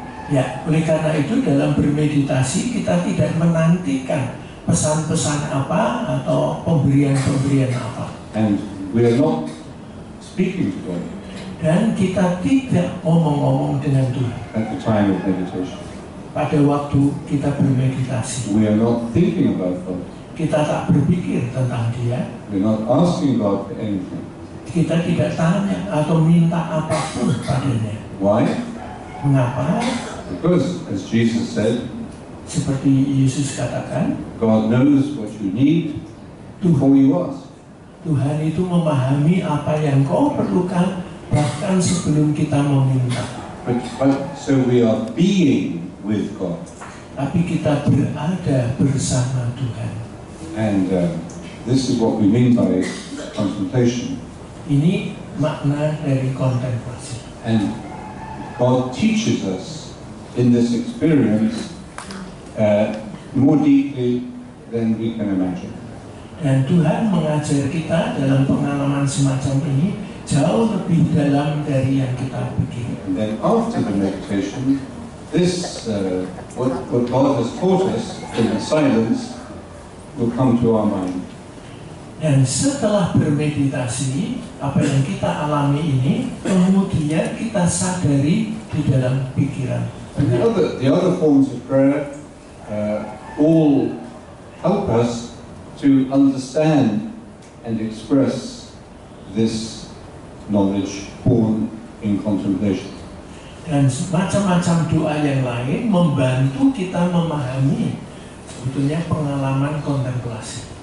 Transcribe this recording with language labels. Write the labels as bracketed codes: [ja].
[id] Ya, oleh karena itu dalam bermeditasi kita tidak menantikan pesan-pesan apa atau pemberian-pemberian apa. [en] And we are not speaking to God [id] Dan kita tidak ngomong-ngomong dengan Tuhan [en] at the time of meditation. [id] pada waktu kita bermeditasi. [en] We are not thinking about God. [id] Kita tak berpikir tentang Dia. [en] We're not asking God for anything. [id] Kita tidak tanya atau minta apapun padanya. [en] Why? [id] Mengapa? [en] Because, as Jesus said, [id] Seperti Yesus katakan, [en] God knows what you need before you ask. [id] Tuhan itu memahami apa yang kau perlukan bahkan sebelum kita meminta. [en] But so we are being with God. [id] Tapi kita berada bersama Tuhan. [en] And this is what we mean by contemplation. [id] Ini makna dari kontemplasi. [en] And God teaches us in this experience more deeply than we can imagine. [id] Dan Tuhan mengajar kita dalam pengalaman semacam ini jauh lebih dalam dari yang kita pikir. [en] And then after the meditation, this what God has taught us in the silence will come to our mind. [id] Dan setelah bermeditasi, apa yang kita alami ini kemudian kita sadari di dalam pikiran. [en] And the other forms of prayer all help us to understand and express this knowledge born in contemplation. [id] Dan macam-macam doa yang lain membantu kita memahami sebetulnya pengalaman kontemplasi.